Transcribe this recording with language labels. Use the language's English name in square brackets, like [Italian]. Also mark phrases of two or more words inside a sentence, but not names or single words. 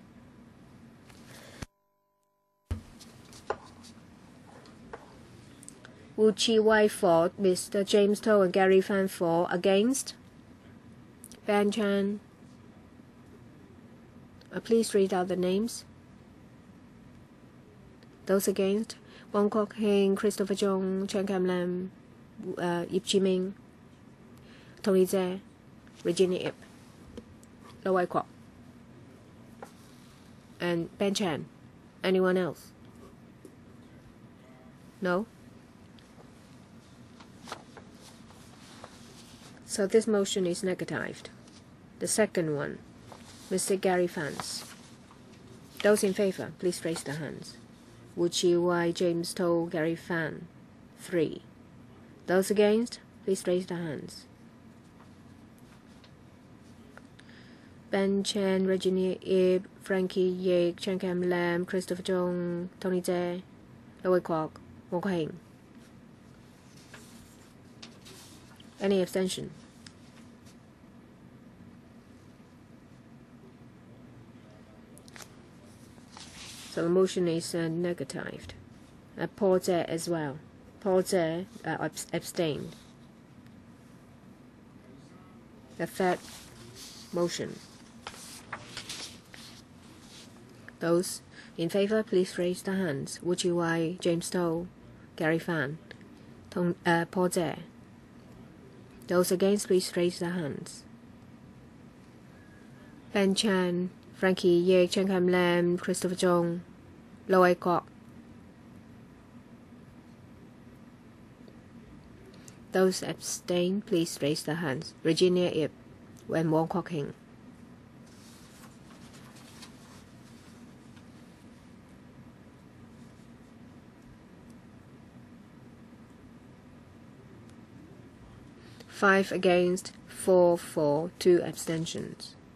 [English] Wu Chi-wai for, Mr. James To and Gary Fan for, against. Ben Chan. Please read out the names. Those against, Wong Kwok Heng, Christopher Chung, Chen Kam Lam, Yip Chi Ming, Tony Tse, Regina Ip, Lo Wai Kwok, and Ben Chan. Anyone else? No? So this motion is negatived. The second one, Mr. Gary Fans. Those in favor, please raise their hands. Wu Chi-wai, James To, Gary Fan. 3. Those against, please raise their hands. Ben Chen, Regina Ip, Frankie Yek, Chen Kam Lam, Christopher Chung, Tony Tse, Lo Wai Kwok, Wong Kwok Heng. Any abstention? So the motion is negatived. Paul Tse as well. Paul Tse abstained. The third motion. Those in favor, please raise their hands. Wu Chi-wai, James To, Gary Fan, Paul Tse. Those against, please raise their hands. Ben Chan, Frankie Yek, Chen Kam Lam, Christopher Chung, Lo Wai Kwok. Those abstain, please raise their hands. Regina Ip and Wong Kwok Heng. Five against, 4 for, 2 abstentions.